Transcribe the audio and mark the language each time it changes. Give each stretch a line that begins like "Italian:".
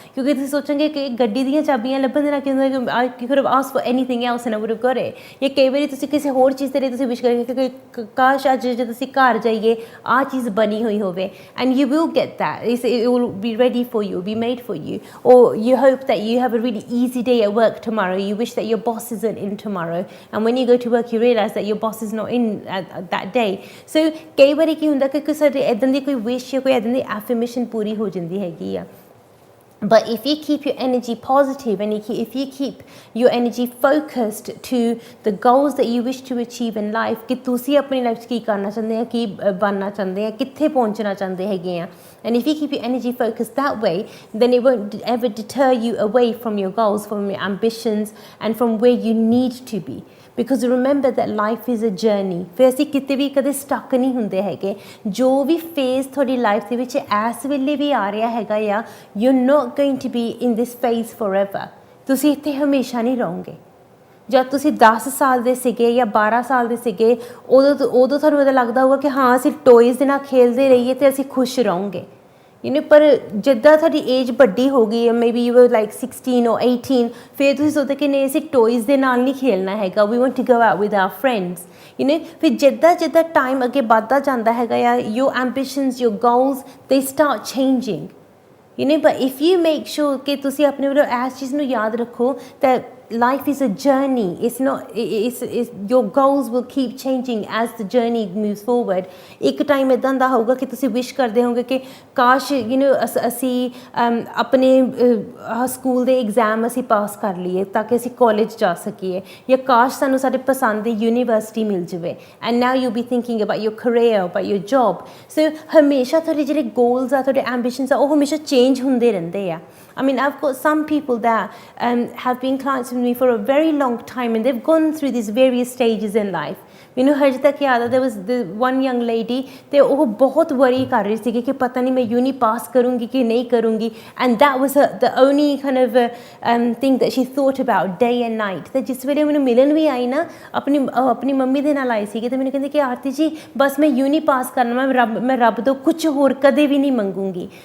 Punjabi: ਕਿਉਂਕਿ ਤੁਸੀਂ ਸੋਚੋਗੇ ਕਿ ਗੱਡੀ ਦੀਆਂ ਚਾਬੀਆਂ ਲੱਭਣ ਦੇ ਨਾਲ ਕੀ ਹੁੰਦਾ
English: I could have asked for anything else and I would have got it.
Punjabi: ਜਾਂ ਕਈ ਵਾਰੀ ਤੁਸੀਂ ਕਿਸੇ ਹੋਰ ਚੀਜ਼ ਦੇ ਲਈ ਤੁਸੀਂ ਵਿਸ਼ ਕਰੋਗੇ ਕਿ ਕਾਸ਼ ਅੱਜ ਜਦੋਂ ਤੁਸੀਂ ਘਰ ਜਾਈਏ ਆਹ ਚੀਜ਼ ਬਣੀ ਹੋਈ ਹੋਵੇ
English: And you will get that, it will be ready for you, be made for you। or you hope that you have a really easy day at work tomorrow, you wish that your boss isn't in tomorrow and when you go to work you realize that your boss is not in at that day।
Punjabi: so ਕਈ ਵਾਰੀ ਕੀ ਹੁੰਦਾ ਕਿ ਸਾਡੇ ਇੱਦਾਂ ਦੀ ਕੋਈ ਵਿਸ਼ ਜਾਂ ਕੋਈ ਇੱਦਾਂ ਦੀ ਐਫਰਮੇਸ਼ਨ ਪੂਰੀ ਹੋ ਜਾਂਦੀ ਹੈਗੀ ਆ।
English: But if you keep your energy positive and if you keep your energy focused to the goals that you wish to achieve in life
Punjabi: ਕਿ ਤੁਸੀਂ ਆਪਣੀ ਲਾਈਫ 'ਚ ਕੀ ਕਰਨਾ ਚਾਹੁੰਦੇ ਆ, ਕੀ ਬਣਨਾ ਚਾਹੁੰਦੇ ਆ, ਕਿੱਥੇ ਪਹੁੰਚਣਾ ਚਾਹੁੰਦੇ ਹੈਗੇ ਆ,
English: and if you keep your energy focused that way then it won't ever deter you away from your goals, from your ambitions and from where you need to be। because remember that life is a journey।
Punjabi: ਫਿਰ ਅਸੀਂ ਕਿਤੇ ਵੀ ਕਦੇ stuck ਨਹੀਂ ਹੁੰਦੇ ਹੈਗੇ। ਜੋ ਵੀ phase ਤੁਹਾਡੀ life ਦੇ ਵਿੱਚ ਇਸ ਵੇਲੇ ਵੀ ਆ ਰਿਹਾ ਹੈਗਾ ਆ
English: You not going to be in this phase forever.
Punjabi: ਤੁਸੀਂ ਇੱਥੇ ਹਮੇਸ਼ਾ ਨਹੀਂ ਰਹੋਗੇ। ਜਦ ਤੁਸੀਂ 10 ਸਾਲ ਦੇ ਸੀਗੇ ਜਾਂ 12 ਸਾਲ ਦੇ ਸੀਗੇ ਉਦੋਂ ਤੁਹਾਨੂੰ ਇਹਦਾ ਲੱਗਦਾ ਹੋਊਗਾ ਕਿ ਹਾਂ ਅਸੀਂ ਟੋਇਜ਼ ਦੇ ਨਾਲ ਖੇਲਦੇ ਰਹੀਏ ਅਤੇ ਅਸੀਂ ਖੁਸ਼ ਰਹੋਗੇ ਪਰ ਜਿੱਦਾਂ ਤੁਹਾਡੀ ਏਜ ਵੱਡੀ ਹੋ ਗਈ ਹੈ
English: maybe you were like 16 or 18
Punjabi: ਫਿਰ ਤੁਸੀਂ ਸੋਚਦੇ ਕਿ ਨਹੀਂ ਅਸੀਂ ਟੋਇਜ਼ ਦੇ ਨਾਲ ਨਹੀਂ ਖੇਲਣਾ ਹੈਗਾ,
English: we want to go out with our friends
Punjabi: ਫਿਰ ਜਿੱਦਾਂ ਟਾਈਮ ਅੱਗੇ ਵੱਧਦਾ ਜਾਂਦਾ ਹੈਗਾ ਆ
English: your ambitions your goals they start changing but if you make sure
Punjabi: ਕਿ ਤੁਸੀਂ ਆਪਣੇ ਵੱਲੋਂ ਇਸ ਚੀਜ਼ ਨੂੰ ਯਾਦ ਰੱਖੋ that
English: life is a journey. It's not, your goals will keep changing as the journey moves forward.
Punjabi: ਇੱਕ ਟਾਈਮ ਇੱਦਾਂ ਦਾ ਹੋਊਗਾ ਕਿ ਤੁਸੀਂ ਵਿਸ਼ ਕਰਦੇ ਹੋਗੇ ਕਿ ਕਾਸ਼ ਅਸੀਂ ਆਪਣੇ ਸਕੂਲ ਦੇ ਐਗਜ਼ਾਮ ਅਸੀਂ ਪਾਸ ਕਰ ਲਈਏ ਤਾਂ ਕਿ ਅਸੀਂ ਕਾਲਜ ਜਾ ਸਕੀਏ, ਜਾਂ ਕਾਸ਼ ਸਾਨੂੰ ਸਾਡੇ ਪਸੰਦ ਦੀ ਯੂਨੀਵਰਸਿਟੀ ਮਿਲ ਜਾਵੇ।
English: And now you be thinking about your career, about your job.
Punjabi: ਸੋ ਹਮੇਸ਼ਾ ਤੁਹਾਡੇ ਜਿਹੜੇ ਗੋਲਸ ਆ, ਤੁਹਾਡੇ ਐਂਬੀਸ਼ਨਸ ਆ, ਉਹ ਹਮੇਸ਼ਾ ਚੇਂਜ ਹੁੰਦੇ ਰਹਿੰਦੇ ਆ।
English: I mean, I've got some people that have been clients with me for a very long time, and they've gone through these various stages in life.
Punjabi: ਮੈਨੂੰ ਹਜੇ ਤੱਕ ਯਾਦ ਆ,
English: there was the one young lady,
Punjabi: ਤੇ ਉਹ ਬਹੁਤ ਵਰੀ ਕਰ ਰਹੀ ਸੀਗੀ ਕਿ ਪਤਾ ਨਹੀਂ ਮੈਂ ਯੂਨੀ ਪਾਸ ਕਰੂੰਗੀ ਕਿ ਨਹੀਂ ਕਰੂੰਗੀ,
English: and that was the only kind of thing that she thought about day and night.
Punjabi: ਤੇ ਜਿਸ ਵੇਲੇ ਮੈਨੂੰ ਮਿਲਣ ਵੀ ਆਈ ਨਾ, ਆਪਣੀ ਮੰਮੀ ਦੇ ਨਾਲ ਆਈ ਸੀਗੀ, ਤੇ ਮੈਨੂੰ ਕਹਿੰਦੇ ਕਿ ਆਰਤੀ ਜੀ ਬਸ ਮੈਂ ਯੂਨੀ ਪਾਸ ਕਰਨਾ, ਮੈਂ ਰੱਬ ਤੋਂ ਕੁਝ ਹੋਰ ਕਦੇ ਵੀ ਨਹੀਂ ਮੰਗੂੰਗੀ।